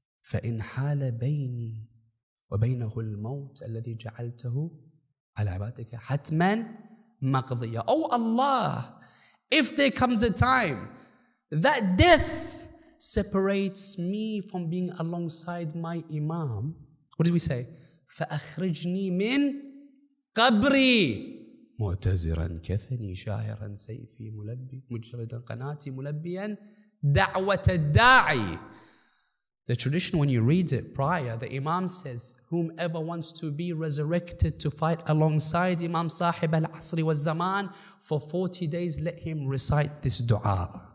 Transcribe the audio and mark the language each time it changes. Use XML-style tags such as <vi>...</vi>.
<ar>فَإِنْ حَالَ بَيْنِي وَبَيْنَهُ الْمَوْتِ الَّذِي جَعَلْتَهُ عَلَى عِبَادِكَ حَتْمًا مَقْضِيًّا.</ar> <en>Oh Allah, if there comes a time that death separates me from being alongside my Imam. What did we say?</en> <ar>فأخرجني من قبري معتذرا كفني شاعرا سيفي ملبي مجردا قناتي ملبيا دعوة الداعي.</ar> <en>The tradition, when you read it prior, the Imam says, whomever wants to be resurrected to fight alongside Imam Sahib al-Asri wa Zaman for 40 days, let him recite this dua.</en>